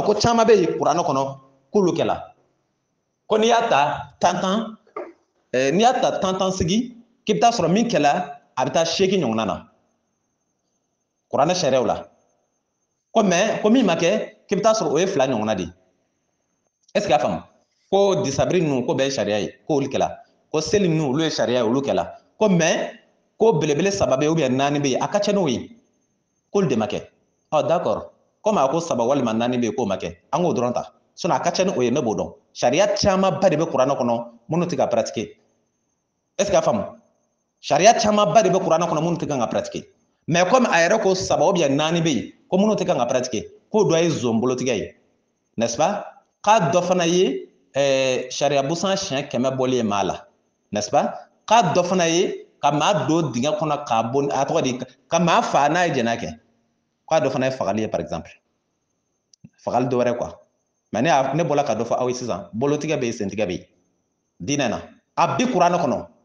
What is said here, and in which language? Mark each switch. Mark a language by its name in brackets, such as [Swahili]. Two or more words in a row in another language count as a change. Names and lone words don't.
[Bambara] ko caman bɛ yen kuranɛ kɔnɔ k'olu kɛla ko n'i y'a ta tantan n'i y'a ta tantan sigi k'i bɛ taa sɔrɔ min kɛla a bɛ taa 8 ɲɔgɔnna na kuranɛ sariyaw la ko mais ko min ma kɛ k'i bɛ taa sɔrɔ o ye 2 ɲɔgɔnna de [French] est-ce que [Bambara] a faamu ko disabiri ninnu ko bɛɛ ye sariya ye ko olu kɛla ko seli ninnu olu ye sariya ye olu kɛla ko mais ko belebele 3 bɛ yen [French] ou bien [Bambara] 4 bɛ yen a ka ca n'o ye k'olu de ma kɛ d'accord komi a ko 3 walima 4 bɛ yen k'o ma kɛ an k'o dɔrɔn ta sinon a ka ca ni o ye ne b'o dɔn sariya camanba de bɛ kuranɛ kɔnɔ minnu tɛ ka pratiquer [French] est-ce que [Bambara] a faamu sariya camanba de bɛ kuranɛ kɔnɔ minnu tɛ kan ka pratiquer [French] mais comme [Bambara] a yɛrɛ ko 3 [French] ou bien [Bambara] 4 bɛ yen ko minnu tɛ kan ka pratiquer k'o dɔ ye zonbolotigɛ ye [French] n'est-ce pas [Bambara] k'a dɔ fana ye sariya busan siɲɛ 100 bɔli ye maa la [French] n'est-ce pas [Bambara] k'a dɔ fana ye ka maa don dingɛ kɔnɔ k'a bɔ a tɔgɔ di ka maa fa n'a ye jɛnɛya kɛ k'a dɔ fana ye fagali ye [French] par exemple [Bambara] fagali dɔ wɛrɛ [French] quoi mais [Bambara] ne bɔra ka dɔ fɔ aw ye sisan bolotigɛ bɛ yen sentigɛ bɛ yen diinɛ na a bi kuranɛ kɔnɔ